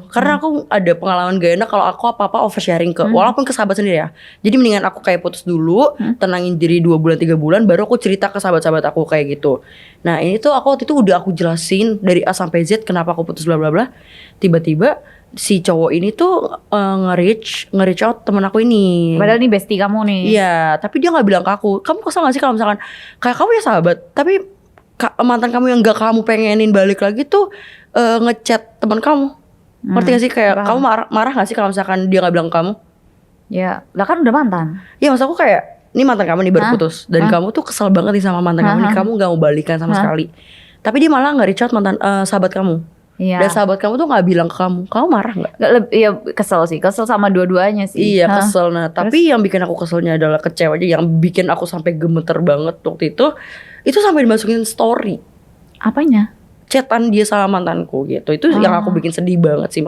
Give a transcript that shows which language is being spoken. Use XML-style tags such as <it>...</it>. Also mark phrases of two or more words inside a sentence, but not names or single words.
<id>Karena aku ada pengalaman gak enak kalau aku apa-apa oversharing walaupun ke sahabat sendiri ya. Jadi mendingan aku kayak putus dulu, tenangin diri 2 bulan 3 bulan, baru aku cerita ke sahabat-sahabat aku kayak gitu. Nah ini tuh aku waktu itu udah aku jelasin dari A sampai Z kenapa aku putus bla bla bla. Tiba-tiba si cowok ini tuh nge-</id> <en>reach out</en> <id>temen aku ini. Padahal nih bestie kamu nih. Iya, tapi dia gak bilang ke aku. Kamu kesel gak sih kalau misalkan kayak kamu ya sahabat, tapi mantan kamu yang gak kamu pengenin balik lagi tuh ngechat teman kamu. Ngerti gak sih? Kayak kamu marah gak sih kalau misalkan dia gak bilang ke kamu? Ya, lah kan udah mantan. Iya, maksud aku kayak ini mantan kamu nih baru putus, dan kamu tuh kesel banget nih sama mantan kamu nih, kamu gak mau balikan sama sekali. Tapi dia malah gak</id> <en>reach out</en> <id>mantan sahabat kamu. Iya. Dan sahabat kamu tuh gak bilang ke kamu marah gak? Iya kesel sih, kesel sama dua-duanya sih. Iya kesel. Nah tapi yang bikin aku keselnya adalah kecewa aja. Yang bikin aku sampai gemeter banget waktu itu sampai dimasukin story. Apanya? Chatan dia sama mantanku gitu. Itu yang aku bikin sedih banget sih.</id>